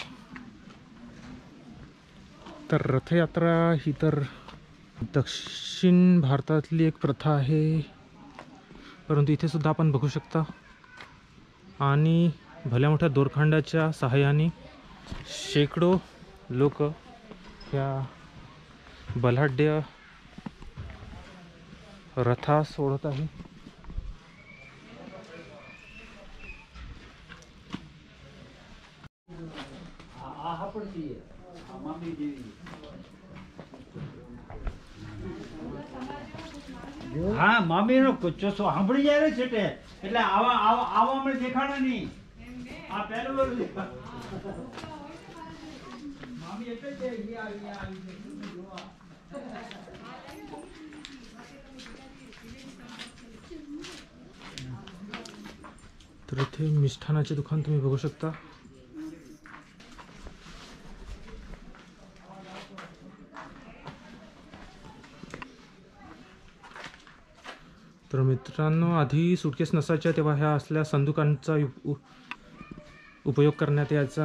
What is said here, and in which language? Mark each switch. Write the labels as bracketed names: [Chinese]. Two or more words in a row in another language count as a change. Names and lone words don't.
[Marathi] तर रथयात्रा ही तर दक्षिण भारतातली एक प्रथा आहे, परंतु इथे सुद्धा आपण बघू शकता. आणि भल्या मोठ्या दोरखंडाच्या सहाय्याने शेकडो लोक या बलाढ्य रथा सोडत आहे. [Gujarati] હા મામીનો ચોસો સાંભળી જાય છે એટલે આવા મને દેખાડે નહીં. આ પહેલું મામી એટલે જ [Marathi] तर इथे मिष्ठानाचे दुकान तुम्ही बघू शकता. तर मित्रांनो, आधी सुटकेस नसायच्या तेव्हा ह्या असल्या संदुकांचा उपयोग करण्यात यायचा.